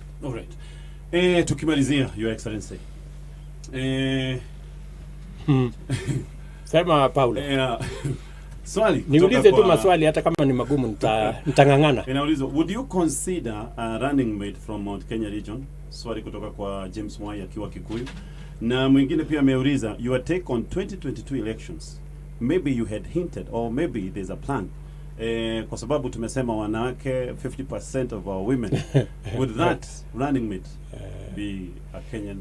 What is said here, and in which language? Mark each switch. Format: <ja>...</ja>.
<en>All right.</en> <sw>Tukimalizia,</sw> <en>Your Excellency.</en> <sw>Sema Paulo. Swali. Niulize tu maswali hata kama ni magumu nitangangana. Inauliza,</sw> <en>would you consider a running mate from Mount Kenya region?</en> <sw>Swali kutoka kwa James Mwai akiwa Kikuyu. Na mwingine pia ameuliza,</sw> <en>your take on 2022 elections. Maybe you had hinted or maybe there's a plan.</en> <sw>Kwa sababu tumesema wanawake</sw> <en>50% of our women. Would that running mate be a Kenyan?</en>